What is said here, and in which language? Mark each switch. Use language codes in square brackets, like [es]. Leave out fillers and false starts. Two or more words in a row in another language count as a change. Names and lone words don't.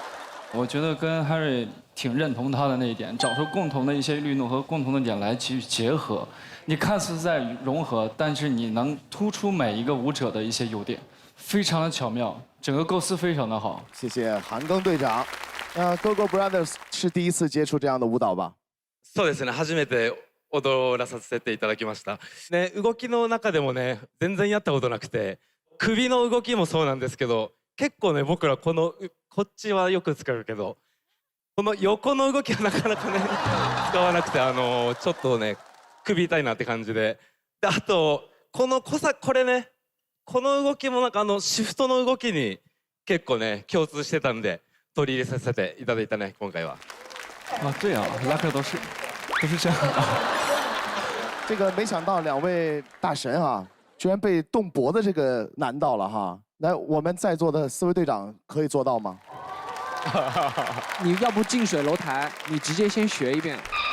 [zh] 我觉得跟 Harry 挺认同他的那一点，找出共同的一些律动和共同的点来去结合。你看似在融合，但是你能突出每一个舞者的一些优点，非常的巧妙，整个构思非常的好。谢谢韩庚队长。GoGo Brothers 是第一次接触这样的舞蹈吧？ [ja] そうですね、初めて踊らさせていただきました。ね、動きの中でもね、全然やったことなくて、首の動きもそうなんですけど、結構ね、僕らこっちはよく使うけど、この横の動きはなかなかね使わなくて、ちょっとね首痛いなって感じで、あとこれね、この動きもなんかシフトの動きに結構ね共通してたんで取り入れさせていただいたね今回は。 [zh] 啊，对啊 ，Lucky 都是这样的。这个没想到两位大神啊，居然被动脖子这个难到了哈。来，我们在座的4位队长可以做到吗？你要不近水楼台，你直接先学一遍。